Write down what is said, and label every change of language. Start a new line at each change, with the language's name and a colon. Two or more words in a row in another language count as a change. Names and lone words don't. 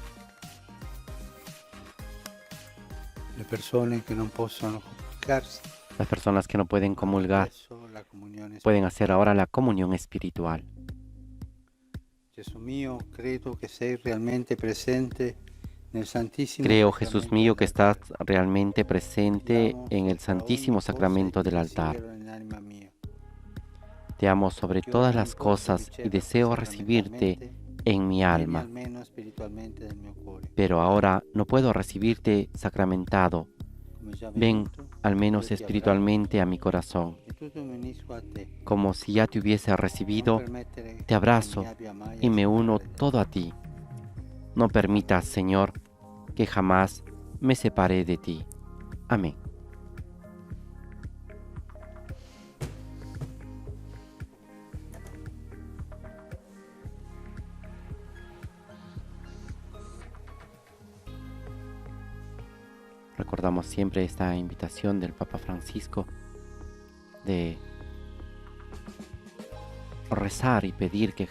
Italian: Le persone che non possono comunicarsi
Spanish: Las personas que no pueden comulgar
Italian: adesso la comunione
Spanish: pueden hacer ahora la comunión espiritual.
Italian: Gesù mio, credo che sei realmente presente nel Santissimo
Spanish: Creo, Jesús
Italian: Sacramento
Spanish: mío, que estás
Italian: dell'altare.
Spanish: realmente presente
Italian: Ti amo
Spanish: en el
Italian: sopra
Spanish: Santísimo
Italian: ogni cosa
Spanish: Sacramento
Italian: e
Spanish: del altar.
Italian: desidero nell'anima mia.
Spanish: Te amo sobre
Italian: Io
Spanish: todas
Italian: non
Spanish: las
Italian: posso
Spanish: cosas y
Italian: riceverti
Spanish: deseo recibirte
Italian: sacramentalmente,
Spanish: en mi
Italian: vieni
Spanish: alma,
Italian: almeno spiritualmente nel mio cuore.
Spanish: pero ahora no puedo recibirte sacramentado.
Italian: Come già
Spanish: Ven
Italian: venuto,
Spanish: al menos
Italian: io ti
Spanish: espiritualmente a mi corazón.
Italian: abbraccio e tutto mi unisco a te.
Spanish: Como si ya te hubiese
Italian: Non
Spanish: recibido,
Italian: permettere
Spanish: te
Italian: che
Spanish: abrazo
Italian: mi abbia mai
Spanish: y
Italian: a
Spanish: me uno
Italian: separare da te.
Spanish: todo a ti. No permitas, Señor, que jamás me separe de ti. Amén. Recordamos siempre esta invitación del Papa Francisco de rezar y pedir que